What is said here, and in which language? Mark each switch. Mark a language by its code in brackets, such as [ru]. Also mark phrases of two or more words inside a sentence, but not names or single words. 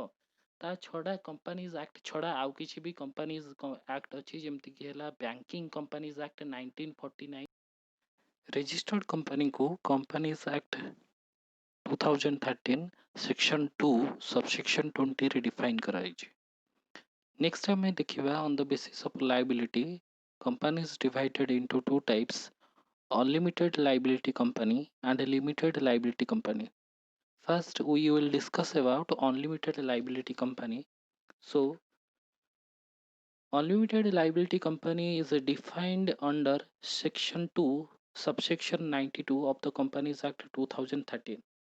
[or] ତା ଛଡ଼ା କମ୍ପାନିଜ୍ ଆକ୍ଟ ଛଡ଼ା ଆଉ କିଛି ବି କମ୍ପାନିଜ୍ ଆକ୍ଟ ଅଛି ଯେମିତିକି ହେଲା ବ୍ୟାଙ୍କିଙ୍ଗ କମ୍ପାନିଜ୍ ଆକ୍ଟ 1949। ରେଜିଷ୍ଟର୍ଡ କମ୍ପାନୀକୁ କମ୍ପାନିଜ୍ ଆକ୍ଟ 2013 ସେକ୍ସନ୍ 2 ସବସେକ୍ସନ୍ 20ରେ ଡିଫାଇନ୍ କରାଯାଇଛି। [en] ନେକ୍ସଟ [or] ଆମେ ଦେଖିବା [en] on the basis of liability companies divided into two types: unlimited liability company and a limited liability company. First, we will discuss about unlimited liability company. So, unlimited liability company is defined under Section 2, subsection 92 of the Companies Act 2013.